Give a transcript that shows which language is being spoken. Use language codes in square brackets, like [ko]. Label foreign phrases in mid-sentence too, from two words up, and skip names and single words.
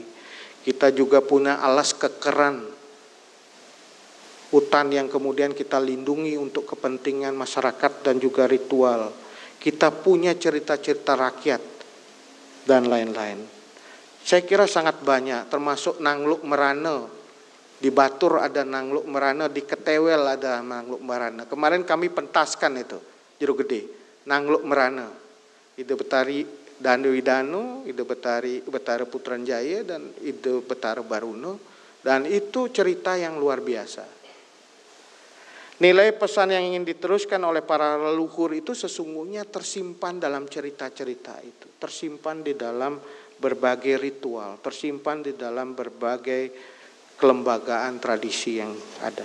[id] Kita juga punya alas kekeran, hutan yang kemudian kita lindungi untuk kepentingan masyarakat dan juga ritual. Kita punya cerita-cerita rakyat dan lain-lain. Saya kira sangat banyak, termasuk Nangluk Merana. Di Batur ada Nangluk Merana, di Ketewel ada Nangluk Merana. Kemarin kami pentaskan itu, Jero Gede, Nangluk Merana. Ide Betari Danu Widanu, Ide Betara Putranjaya, dan Ide Betara Baruno. Dan itu cerita yang luar biasa. Nilai pesan yang ingin diteruskan oleh para leluhur itu sesungguhnya tersimpan dalam cerita-cerita itu. Tersimpan di dalam berbagai ritual, tersimpan di dalam berbagai kelembagaan tradisi yang ada.